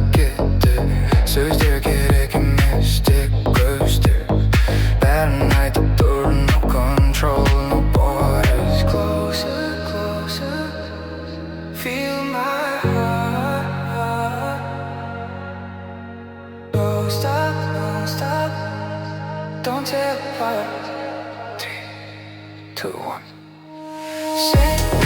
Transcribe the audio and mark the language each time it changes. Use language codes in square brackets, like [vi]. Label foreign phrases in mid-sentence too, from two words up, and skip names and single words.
[kk] кетті Сөздер керек емес тек көздер Бәрін айтып тұр [en] no control no borders Closer, closer Feel my heart Don't stop, don't stop Don't tear apart 3, 2, 1 Say